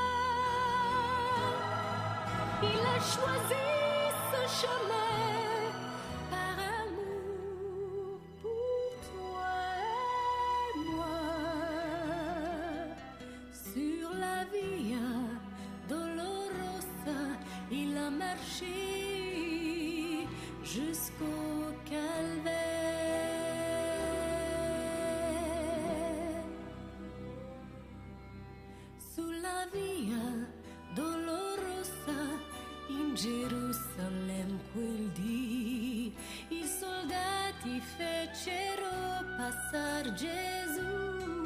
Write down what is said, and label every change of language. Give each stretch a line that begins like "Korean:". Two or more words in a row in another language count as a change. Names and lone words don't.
French: Il a choisi ce chemin par amour pour toi et moi. Sur la Via Dolorosa, il a marché jusqu'au calvaire.
Italian: Sulla Via Dolorosa in Gerusalemme quel dì i soldati fecero passar Gesù,